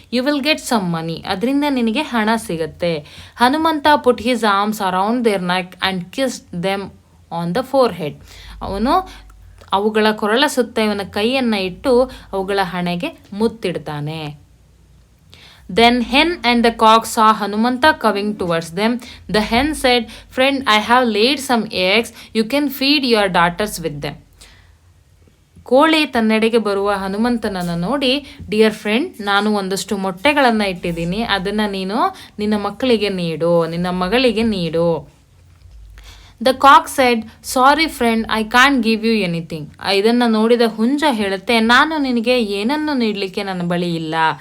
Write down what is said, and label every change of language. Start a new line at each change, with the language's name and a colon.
English: You will get some money.
Kannada: ಅದರಿಂದ ನಿನಗೆ ಹಣ ಸಿಗುತ್ತೆ.
English: Hanumanta put his arms around their neck and kiss them on the forehead.
Kannada: ಅವನು ಅವುಗಳ ಕೊರಳ ಸುತ್ತ ಇವನ ಕೈಯನ್ನು ಇಟ್ಟು ಅವುಗಳ ಹಣೆಗೆ ಮುತ್ತಿಡ್ತಾನೆ.
English: Then hen and the cock saw Hanumanta coming towards them. The hen said, friend, I have laid some eggs. You can feed your daughters with them.
Kannada: ಕೋಳಿ ತನ್ನೆಡೆಗೆ ಬರುವ ಹನುಮಂತನನ್ನು ನೋಡಿ,
English: dear friend,
Kannada: ನಾನು ಒಂದಷ್ಟು ಮೊಟ್ಟೆಗಳನ್ನು ಇಟ್ಟಿದ್ದೀನಿ, ಅದನ್ನು ನೀನು ನಿನ್ನ ಮಕ್ಕಳಿಗೆ ನೀಡು, ನಿನ್ನ ಮಗಳಿಗೆ ನೀಡು.
English: The cock said, sorry friend, I can't give you anything.
Kannada: ಇದನ್ನು ನೋಡಿದ ಹುಂಜ ಹೇಳುತ್ತೆ, ನಾನು ನಿನಗೆ ಏನನ್ನು ನೀಡಲಿಕ್ಕೆ ನನ್ನ ಬಳಿ ಇಲ್ಲ.